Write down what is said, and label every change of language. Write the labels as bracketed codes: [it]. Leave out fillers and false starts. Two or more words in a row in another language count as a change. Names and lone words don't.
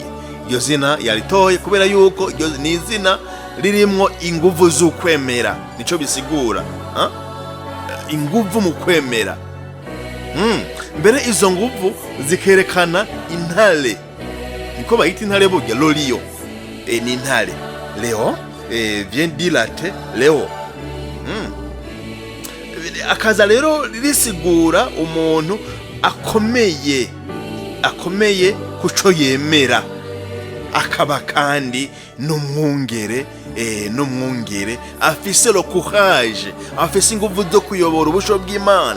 [rn] Iryo zina yaritoye kubera yuko iryo ni izina ririmwo inguvu z'ukwemera, nico bisigura inguvu mu kwemera. Mbere izo nguvu zikerekana intare, niko bayita intare burya, Lolio ni intare. [fr] Léon vient du latin Léon. [rn] Akaza rero risigura umuntu akomeye kuco yemera, akaba kandi n'umwungere afise [fr] le courage, [rn] afise inguvu zo kuyobora ubusho bw'Imana.